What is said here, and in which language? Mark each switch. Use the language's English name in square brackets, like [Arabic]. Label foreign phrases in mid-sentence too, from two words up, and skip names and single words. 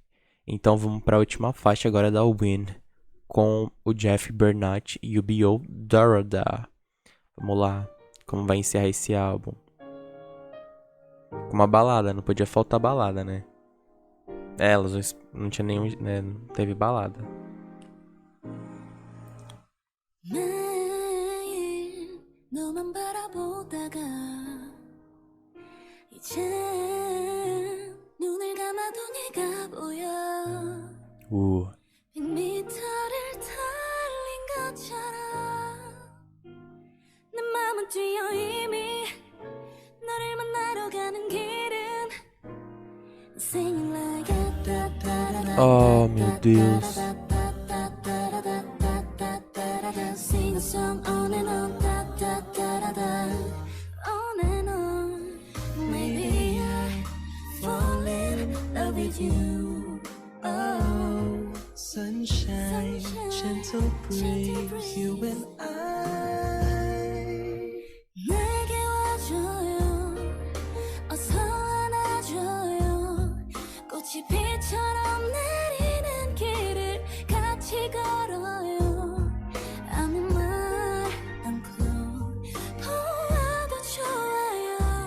[Portuguese] Então vamos para a última faixa agora da Win, com o Jeff Bernat e o B.O. Dorada. Vamos lá, como vai encerrar esse álbum? Com uma balada, não podia faltar balada, né? Elas não tinha nenhum, né? Não teve balada. [Korean] 매일 너만 바라보다가 이제 눈을 감아도 네가 보여 100m를 달린 것처럼 마음은 뛰어 이미 너를 만나러 가는 길은 [English] Singing like a da-da-da-da. [Portuguese] Oh, meu Deus. [English] Sing a song on and on, da-da-da-da-da. On and on. Maybe I fall in love with you. Oh, Sunshine, gentle breeze, you and I. [Korean] 내게 와줘요. 어서 안아줘요. 꽃이 비처럼 내리는 길을 같이 걸어요. 아무 말 않고 보아도 좋아요.